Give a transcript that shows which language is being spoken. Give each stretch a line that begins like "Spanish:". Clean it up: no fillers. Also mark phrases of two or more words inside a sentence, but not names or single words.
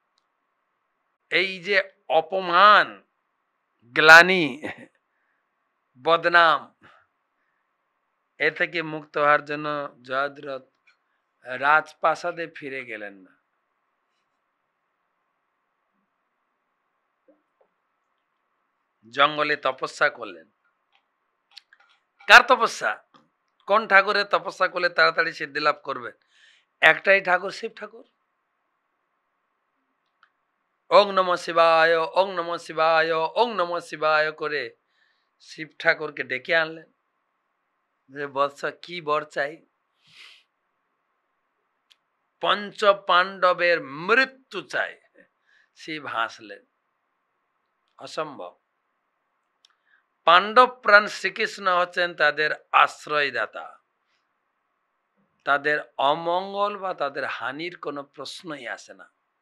Bangla: এই যে অপমান গ্লানি বদনাম, এ থেকে মুক্ত হওয়ার জন্য জয়দ্রথ রাজপ্রাসাদে ফিরে গেলেন না, জঙ্গলে তপস্যা করলেন। কার তপস্যা? কোন ঠাকুরের তপস্যা করলে তাড়াতাড়ি সিদ্ধি লাভ করবে? একটাই ঠাকুর, শিব ঠাকুর।
Sanskrit: ওং নম শিবায়, ওং নম শিবায়, ওং নম শিবায়
Bangla: করে শিব ঠাকুরকে ডেকে আনলেন যে বৎস কি বর চাই? পঞ্চ পাণ্ডবের মৃত্যু চাই। শিব হাসলেন, অসম্ভব। পাণ্ডব প্রাণ শ্রীকৃষ্ণ হচ্ছেন তাদের আশ্রয়দাতা, তাদের অমঙ্গল বা তাদের হানির কোনো প্রশ্নই আসে না।